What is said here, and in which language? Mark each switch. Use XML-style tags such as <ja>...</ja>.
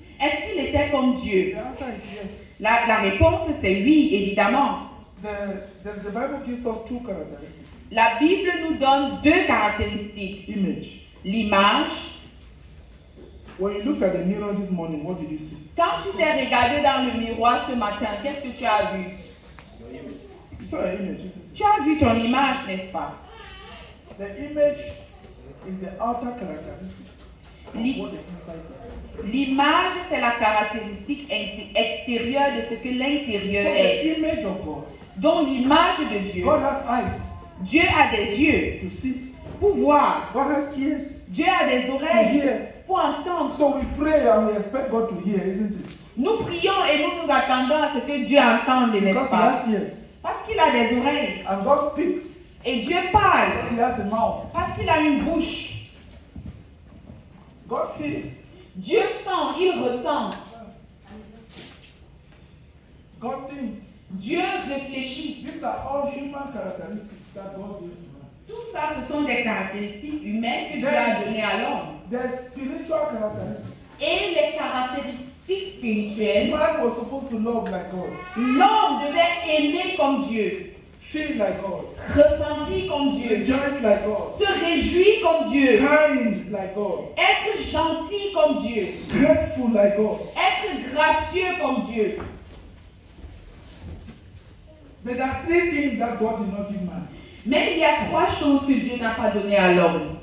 <fr>est-ce qu'il était comme Dieu?</fr> <en>The answer is yes.</en> <fr>La réponse c'est oui, évidemment.</fr> <en>The Bible gives us two characteristics.</en> <fr>La Bible nous donne deux caractéristiques.</fr> <en>Image.</en> <fr>L'image.</fr> <en>When you looked at the mirror this morning, what did you see?</en> <fr>Quand tu t'es regardé dans le miroir ce matin, qu'est-ce que tu as vu?</fr> <en>You saw an image, isn't it?</en> <fr>Tu as vu ton image, n'est-ce pas?</fr> <en>The image is the outer characteristics of Li- what the inside is.</en> <fr>L'image, c'est la caractéristique extérieure de ce que</fr> <en>So</en> <fr>l'intérieur est.</fr> <en>the image of God.</en> <fr>Donc l'image de Dieu,</fr> <en>God has eyes</en> <fr>Dieu a des yeux</fr> <en>to see.</en> <fr>pour voir.</fr> <en>God has ears</en> <fr>Dieu a des</fr> <en>to</en> <fr>oreilles</fr> <en>hear.</en> <fr>pour entendre.</fr> <en>So we pray and we expect God to hear, isn't it?</en> <fr>Nous prions et nous nous attendons à ce que Dieu entende, n'est-ce</fr> <en>Because He</en> <fr>pas?</fr> <en>has ears.</en> <fr>Parce qu'il a des oreilles.</fr> <en>And God speaks</en> <fr>Et Dieu parle</fr> <en>because He has a mouth.</en> <fr>parce qu'il a une bouche.</fr> <en>God feels</en> <fr>Dieu sent, il ressent.</fr> <en>God thinks.</en> <fr>Dieu réfléchit.</fr> <en>These are all human characteristics that God gave to man.</en> <fr>Tout ça, ce sont des caractéristiques humaines que Dieu a données à l'homme.</fr> <en>There's spiritual characteristics.</en> <fr>Et les caractéristiques spirituelles,</fr> <en>Man was supposed to love like God,</en> <fr>l'homme devait aimer comme Dieu,</fr> <en>feel like God,</en> <fr>ressentir comme Dieu,</fr> <en>rejoice like God,</en> <fr>se réjouir comme Dieu,</fr> <en>kind like God,</en> <fr>être gentil comme Dieu,</fr> <en>graceful like God.</en> <fr>être gracieux comme Dieu.</fr> <en>But there are three things that God did not give man.</en> <fr>Mais il y a trois choses que Dieu n'a pas données à l'homme.</fr>